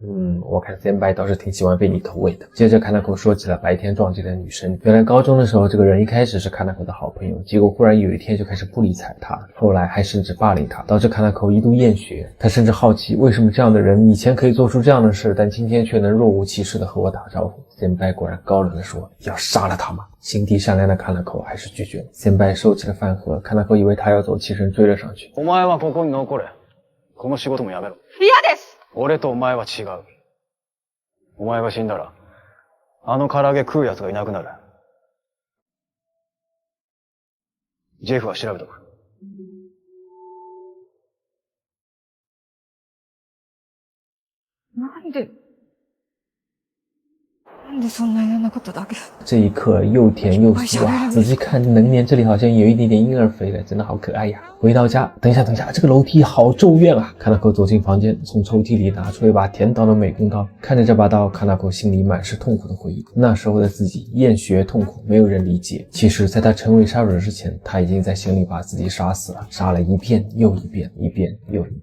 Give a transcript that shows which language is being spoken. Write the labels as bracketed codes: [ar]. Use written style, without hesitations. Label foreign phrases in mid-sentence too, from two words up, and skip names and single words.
[zh] 我看senpai倒是挺喜欢被你投喂的。接着Kanako说起了白天撞见的女生，原来高中的时候这个人一开始是Kanako的好朋友，结果忽然有一天就开始不理睬他，后来还甚至霸凌他，导致Kanako一度厌学。他甚至好奇为什么这样的人以前可以做出这样的事，但今天却能若无其事的和我打招呼。senpai果然高冷的说，要杀了他吗？心地善良的Kanako还是拒绝了。senpai收起了饭盒，Kanako以为他要走，起身追了上去。 [ja] お前はここに残れ。この仕事もやめろ。嫌です。俺とお前は違う。お前が死んだら、あの唐揚げ食う奴がいなくなる。ジェフは調べとく。なんでそんな嫌なことだけ。 [zh] 这一刻又甜又酥啊！仔细看，能年这里好像有一点点婴儿肥了，真的好可爱呀！回到家，等一下，这个楼梯好咒怨啊！Kanako走进房间，从抽屉里拿出一把甜刀的美工刀，看着这把刀，Kanako心里满是痛苦的回忆。那时候的自己厌学痛苦，没有人理解。其实，在他成为杀手之前，他已经在心里把自己杀死了，杀了一遍又一遍，一遍又一遍。